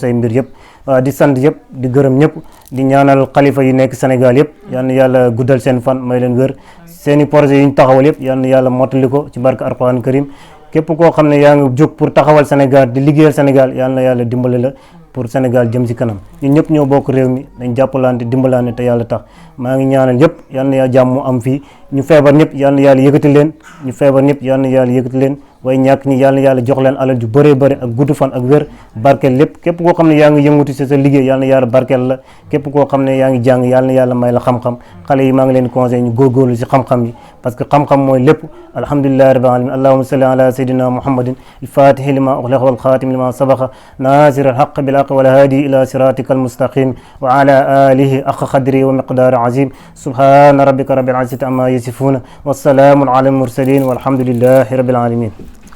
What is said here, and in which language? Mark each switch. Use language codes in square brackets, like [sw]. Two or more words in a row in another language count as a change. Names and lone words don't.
[wo] say mbir yëpp di sant yëpp di gërëm ñëpp di ñaanal xalifa yu nekk Sénégal yëpp yal na yàlla guddal seen fan may leen wér seeni projet yu ñu taxawal yëpp yal na yàlla mottali ko ci barke [ar] القرآن الكريم [wo] képp koo xam ne yaa ngi jóg pour taxawal Sénégal di liggéeyal Sénégal yal na yàlla dimbale la pour Sénégal jëm ci kanam ñun ñëpp ñoo bokk réew mi dañ jàppalante dimbalante te yàlla tax maa ngi ñaanal yëpp yal na yaa jàmm mu am fii ñu feebar ñëpp yal na yàlla yëkkati leen way ñàkk ñi yal na yàlla jox leen alal ju bëree bëri ak gudd fan ak wér barkeel lépp képp koo xam ne yaa ngi yëngutu ci sa liggéey yal na yàlla barkeel la képp koo xam ne yaa ngi jàng yal na yàlla may la xam-xam xale yi maa ngi leen conseil ñu góorgóorlu ci xam-xam yi parce que xam-xam mooy lépp [ar] الحمد لله رب العالمين اللهم صل على سيدنا محمد الفاتح لما أغلق والخاتم لما سبق ناصر الحق بالحق والهادي إلى صراطك المستقيم وعلى آله حق قدره ومقداره العظيم سبحان ربك رب العزة عما يصفون وسلام على المرسلين والحمد لله رب العالمين